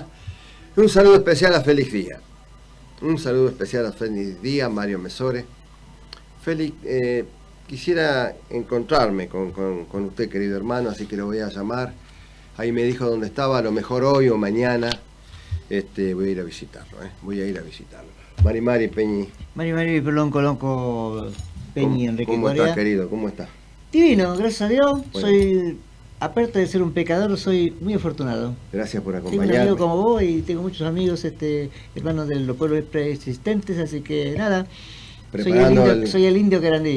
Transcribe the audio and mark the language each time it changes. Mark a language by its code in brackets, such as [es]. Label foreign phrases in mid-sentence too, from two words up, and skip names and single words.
[es] Un saludo especial a Félix Díaz. Un saludo especial a Félix Díaz, Mario Mesore. Félix, quisiera encontrarme con usted, querido hermano, así que lo voy a llamar ahí me dijo dónde estaba, a lo mejor hoy o mañana voy a ir a visitarlo, voy a ir a visitarlo. [arn] Mari Peñi. Mari, [es] perdón, Colonco, Peñi, Enrique ¿Cómo Coria. estás, querido? ¿Cómo estás? Divino, gracias a Dios. Bueno. Soy, aparte de ser un pecador, soy muy afortunado. Gracias por Tengo un acompañarme. amigo como vos y tengo muchos amigos, hermanos de los pueblos preexistentes, así que nada. Soy el indio Querandí.